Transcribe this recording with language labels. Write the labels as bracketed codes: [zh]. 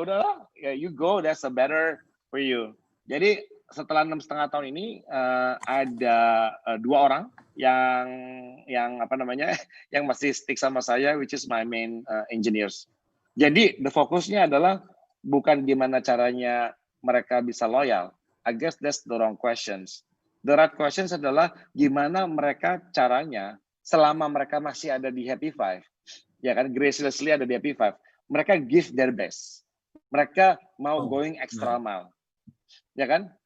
[en] Udahlah, ya you go, that's a better for you. [id] Jadi setelah 6,5 tahun ini ada 2 orang yang apa namanya yang masih stick sama saya, [en] which is my main engineers. [id] Jadi the fokusnya adalah bukan gimana caranya mereka bisa loyal. [en] I guess that's the wrong questions. The right questions [id] adalah gimana mereka caranya selama mereka masih ada di Happy Five, ya kan, gracelessly ada di Happy Five, mereka [en] give their best. [id] Mereka mau [en] going extra mile, [id] ya kan?